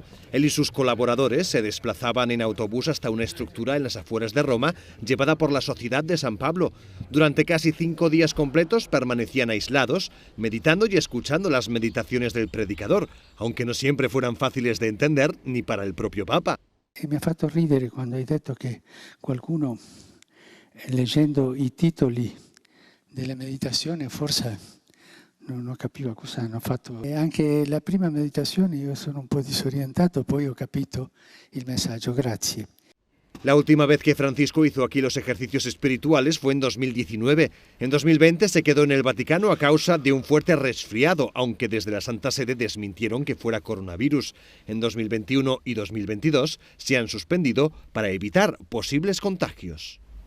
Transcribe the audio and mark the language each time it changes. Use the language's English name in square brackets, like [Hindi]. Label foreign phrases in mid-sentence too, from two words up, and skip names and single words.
[Spanish] Él y sus colaboradores se desplazaban en autobús hasta una estructura en las afueras de Roma, llevada por la Sociedad de San Pablo. Durante casi 5 días completos permanecían aislados, meditando y escuchando las meditaciones del predicador, aunque no siempre fueran fáciles de entender ni para el propio Papa. [Italian] Mi ha fatto ridere quando hai detto che qualcuno, leggendo i titoli della meditazione, forse non capiva cosa hanno fatto. E anche la prima meditazione io sono un po' disorientato, poi ho capito il messaggio. Grazie. [Spanish] La última vez que Francisco hizo aquí los ejercicios espirituales fue en 2019. En 2020 se quedó en el Vaticano a causa de un fuerte resfriado, aunque desde la Santa Sede desmintieron que fuera coronavirus. En 2021 y 2022 se han suspendido para evitar posibles contagios.